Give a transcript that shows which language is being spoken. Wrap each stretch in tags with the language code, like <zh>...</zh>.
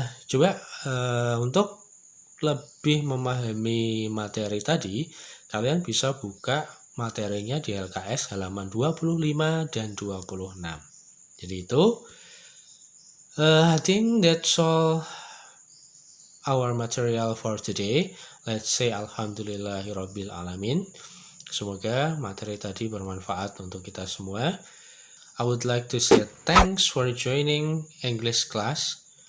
<id>Coba untuk lebih memahami materi tadi, kalian bisa buka materinya di LKS halaman 25 dan 26. Jadi itu,</id> <en>I think that's all our material for today. Let's say alhamdulillahirabbil alamin.</en> <id>Semoga materi tadi bermanfaat untuk kita semua.</id> <en>I would like to say thanks for joining English class.</en>